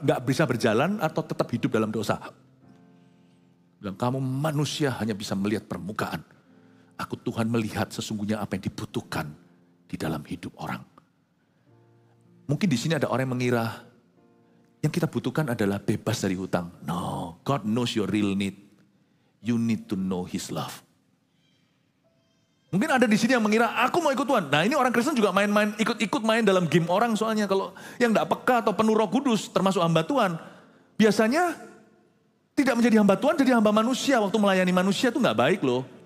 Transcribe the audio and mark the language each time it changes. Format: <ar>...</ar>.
<id>Gak bisa berjalan atau tetap hidup dalam dosa? Dan kamu manusia hanya bisa melihat permukaan. Aku Tuhan melihat sesungguhnya apa yang dibutuhkan di dalam hidup orang. Mungkin di sini ada orang yang mengira yang kita butuhkan adalah bebas dari hutang.</id> <en>No, God knows your real need. You need to know His love.</en> <id>Mungkin ada di sini yang mengira aku mau ikut Tuhan. Nah ini orang Kristen juga main-main, ikut-ikut main dalam game orang soalnya. Kalau yang tidak peka atau penuh Roh Kudus termasuk hamba Tuhan, biasanya tidak menjadi hamba Tuhan, jadi hamba manusia. Waktu melayani manusia itu nggak baik loh.</id>